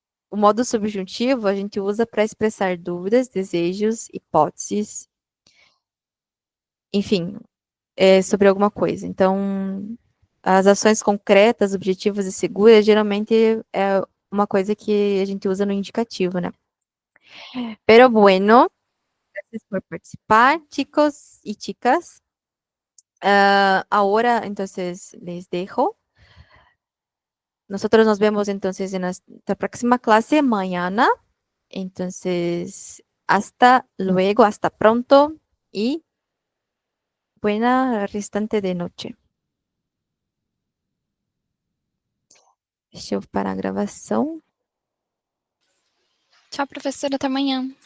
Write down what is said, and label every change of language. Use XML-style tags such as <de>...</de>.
<pt>O modo subjuntivo a gente usa para expressar dúvidas, desejos, hipóteses, enfim, sobre alguma coisa. Então, as ações concretas, objetivas e seguras, geralmente é uma coisa que a gente usa no indicativo, né?</pt> <es>Pero bueno, gracias por participar, chicos y chicas. Ahora, entonces, les dejo. Nosotros nos vemos entonces en nuestra próxima clase mañana. Entonces, hasta luego, hasta pronto y buena restante de noche.</es> <pt>Deixa eu parar a gravação. Tchau, professora. Até amanhã.</pt>